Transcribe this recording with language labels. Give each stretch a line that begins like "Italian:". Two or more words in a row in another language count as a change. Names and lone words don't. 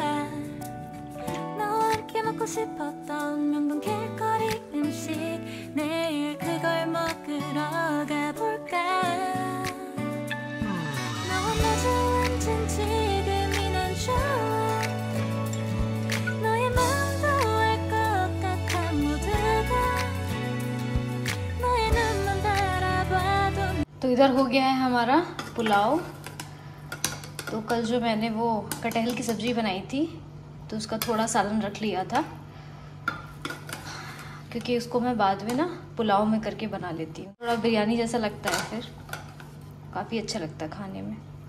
Korean: 너와 함께 먹고 싶었던 명동 길거리 음식 내일 그걸 먹으러 가볼까? 너와 마주 앉은 지금이 난 좋아. 너의 마음도 알 것 같아. 모두가 너의 눈만 바라봐도.
Hindi: तो इधर हो गया है हमारा पुलाव। तो कल जो मैंने वो कटहल की सब्ज़ी बनाई थी तो उसका थोड़ा सालन रख लिया था, क्योंकि उसको मैं बाद में ना पुलाव में करके बना लेती हूँ। थोड़ा बिरयानी जैसा लगता है, फिर काफ़ी अच्छा लगता है खाने में।